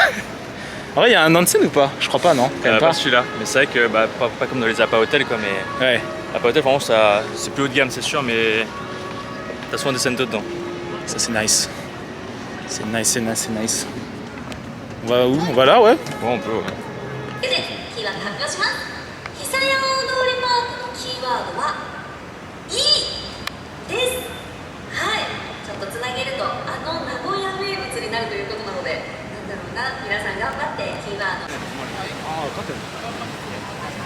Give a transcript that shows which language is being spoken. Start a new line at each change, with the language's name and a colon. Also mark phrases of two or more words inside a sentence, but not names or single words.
French: En vrai, il y a un onsen ou pas? Je crois pas, non? Quand même Pas celui-là, mais c'est vrai que bah, pas comme dans les Appa Hotel quoi, mais Ouais. Appa Hotel vraiment ça c'est plus haut de gamme c'est sûr, mais t'as souvent des scènes dedans. Ça c'est nice. C'est nice, c'est nice, c'est nice. On va où? On va là, ouais. Ouais on peut ouais.
Japanese: キーワード発表します。久屋大通りパークのキーワードは「いい」です。はい。ちょっとつなげると名古屋名物になるということなので、なんだろうな、皆さん頑張ってキーワード。